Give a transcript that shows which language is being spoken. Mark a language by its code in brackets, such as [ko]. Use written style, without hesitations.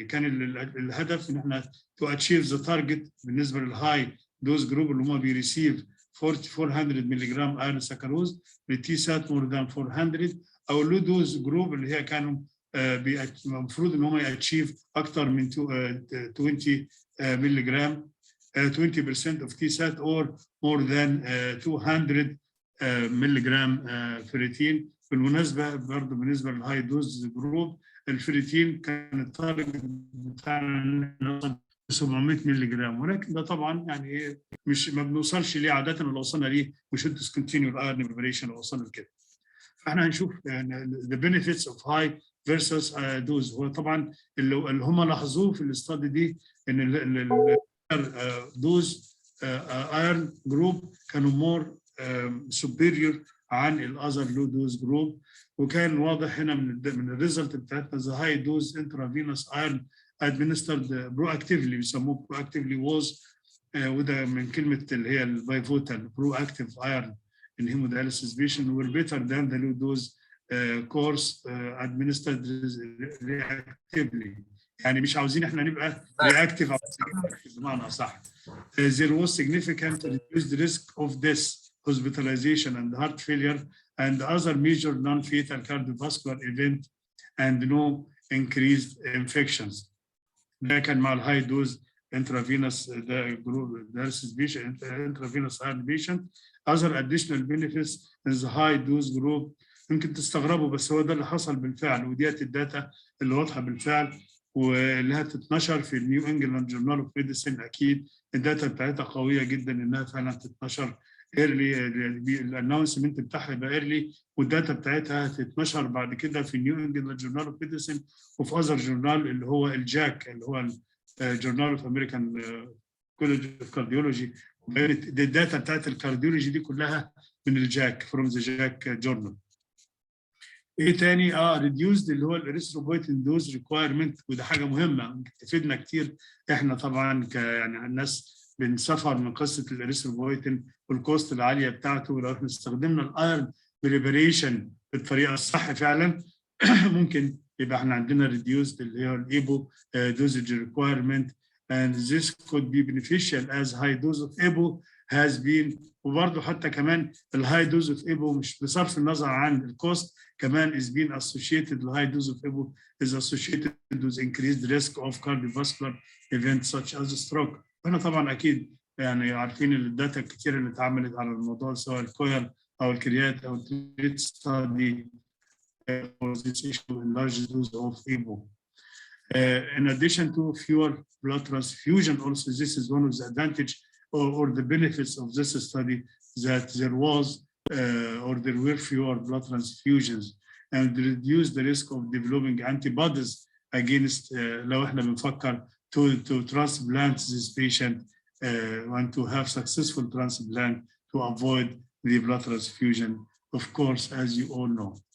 [ar] كان الهدف ان احنا [en] to achieve the target [ar] بالنسبه للهاي دوز جروب اللي هم بيريسيف 400 ملغ ايرون ساكروز بالتي سات مور ذان 400 او اللو دوز جروب اللي هي كانوا المفروض ان هم ياتشيف اكثر من 20 ملغ [en] 20% of TSAT or more than 200 [ar] ملغ فريتين. بالمناسبه برضه بالنسبه للهاي دوز جروب الفريتين كان التارجت بتاعنا 700 ملغ، ولكن ده طبعا يعني مش ما بنوصلش ليه عاده. لو وصلنا ليه [en] we should discontinue [ar] الايرن بريبريشن لو وصلنا لكده. فاحنا هنشوف يعني [en] the benefits of high versus dose. [ar] هو طبعا اللي هم لاحظوه في الاستادي دي ان دوز ايرن جروب كانوا مور superior عن الاذر لو دوز جروب. [en] وكان واضح هنا من الريزلت بتاعتنا the high dose intravenous iron administered proactively [ar] بيسموه [en] proactively was [ar] وده من كلمه اللي هي البايفوتال [en] proactive iron in hemodialysis patient were better than the low dose course administered reactively. [ar] يعني مش عاوزين احنا نبقى reactive بمعنى اصح. [en] There was significant reduced risk of death, hospitalization and heart failure and other major non-fatal cardiovascular event and no increased infections. ده كان مع الهاي dose intravenous dialysis patient intravenous iron patient. [ar] Other additional benefits in the high dose group يمكن تستغربوا بس هو ده اللي حصل بالفعل، وديت الداتا اللي واضحه بالفعل واللي هتتنشر في النيو انجلاند جورنال اوف ميديسن. اكيد الداتا بتاعتها قويه جدا انها فعلا تتنشر ايرلي، الانونسمنت بتاعها يبقى ايرلي، والداتا بتاعتها هتتنشر بعد كده في النيو انجلاند جورنال اوف ميديسن وفي اذر جورنال اللي هو الجاك اللي هو الجورنال اوف امريكان كولج اوف كارديولوجي. الداتا بتاعت الكارديولوجي دي كلها من الجاك فروم ذا جاك جورنال. ايه تاني؟ ريديوسد اللي هو الاريثروبويتين دوز ريكوايرمنت، وده حاجه مهمه تفيدنا كتير. احنا طبعا يعني الناس بنسفر من قصه الاريثروبويتين والكوست العاليه بتاعته، ولو احنا استخدمنا الايرن بريبريشن بالطريقه الصح فعلا ممكن يبقى احنا عندنا ريديوسد اللي هو الايبو دوزج ريكوايرمنت [en] and this could be beneficial as high dose of EPO has been. [ar] وبرضه حتى كمان الهاي دوز اوف ايبو مش بصرف النظر عن الكوست كمان [en] is being associated the high dose of EPO is associated with increased risk of cardiovascular events such as stroke. [ar] احنا طبعا اكيد يعني عارفين الداتا الكتير اللي اتعملت على الموضوع سواء الكوير او الكريات او التريت ستادي [en] for this issue in large dose of EPO. In addition to fewer blood transfusion, also this is one of the advantage or the benefits of this study, that there was or there were fewer blood transfusions and reduce the risk of developing antibodies against [ar] لو احنا بنفكر [en] to transplant this patient and to have successful transplant to avoid the blood transfusion, of course, as you all know.